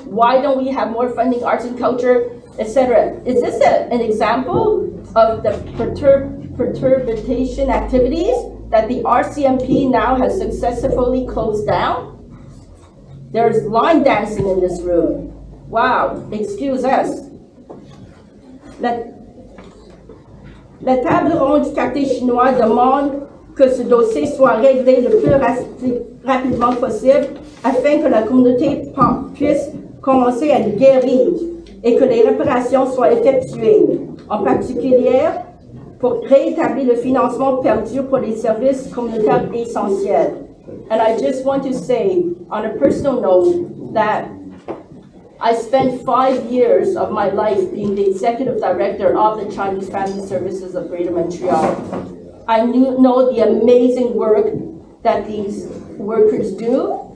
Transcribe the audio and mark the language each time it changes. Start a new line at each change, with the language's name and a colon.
English: Why don't we have more funding arts and culture, etc. Is this an example of the perturbation activities that the RCMP now has successfully closed down? There's line dancing in this room. Wow, excuse us.
French: La table ronde du quartier chinois demande que ce dossier soit réglé le plus rapidement possible afin que la communauté puisse commencer à guérir et que les réparations soient effectuées, en particulier pour rétablir le financement perdu pour les services communautaires essentiels.
English: And I just want to say, on a personal note, that I spent 5 years of my life being the executive director of the Chinese Family Services of Greater Montreal. I know the amazing work that these workers do.